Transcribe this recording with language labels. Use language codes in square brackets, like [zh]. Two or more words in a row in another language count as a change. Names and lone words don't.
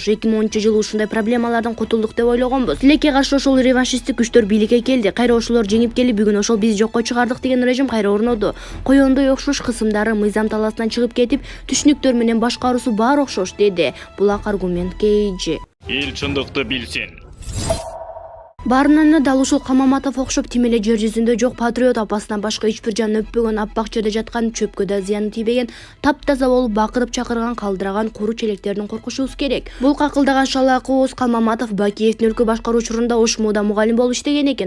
[ky] 2010-жылы ушундай проблемалардан кутулдук деп ойлогонбуз. Тилекке каршы ошол реваншисттик күчтөр бийликке келди. Кайра ошолор жеңип келип, бүгүн ошол биз жокко чыгардык деген режим кайра орноду. Коёндой окшош кысымдары мыйзам талаасынан чыгып кетип, түшүнүктөр менен башкаруусу баары окшош, деди. Булак аргумент KG. [kk] Ел шындықты білсен. [ky] Баарынан дал ушул Камаматов окшоп тим эле жер жүзүндө жок патриот апасынан башка эч бир жан өппөгөн, аппак жерде жаткан, чөпкө да зыяны тийбеген, таптаза болуп бакырып чакырган, калдыраган куру челектердин коркушубуз керек. Бул какылдаган шалаак ооз Камаматов Бакиевдин өлкө башкаруу учурунда Ошмуда мугалим болуп иштеген экен.